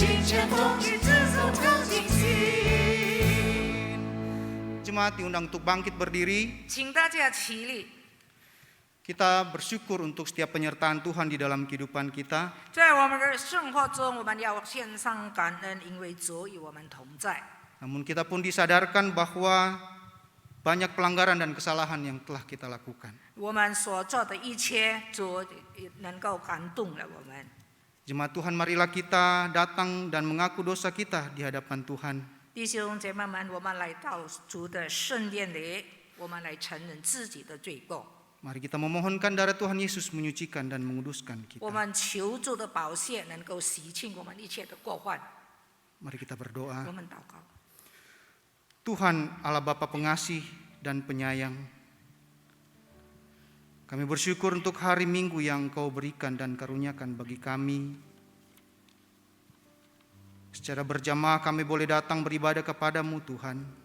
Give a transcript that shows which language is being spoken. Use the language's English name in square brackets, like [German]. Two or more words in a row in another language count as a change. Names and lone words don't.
[Chinese] 前风雨之中更清醒。 [Indonesian] Jemaat diundang untuk bangkit berdiri. [Chinese] 请大家起立。 [Indonesian] Kita bersyukur untuk setiap penyertaan Tuhan di dalam kehidupan kita. [Chinese] 在我们的生活中，我们要献上感恩，因为主与我们同在。 [Indonesian] Namun kita pun disadarkan bahwa banyak pelanggaran dan kesalahan yang telah kita lakukan. [Chinese] 我们所做的一切，主能够感动了我们。 [Indonesian] Jemaat Tuhan, marilah kita datang dan mengaku dosa kita di hadapan Tuhan. [Chinese] 弟兄姐妹们，我们来到主的圣殿里，我们来承认自己的罪过。 [Indonesian] Mari kita memohonkan darah Tuhan Yesus menyucikan dan menguduskan kita. [Chinese] 我们求主的宝血能够洗清我们一切的过患。 [Indonesian] Mari kita berdoa. [Chinese] 我们祷告。 [Indonesian] Tuhan Allah Bapa pengasih dan penyayang, kami bersyukur untuk hari Minggu yang Kau berikan dan karuniakan bagi kami. Secara berjamaah kami boleh datang beribadah kepadamu Tuhan.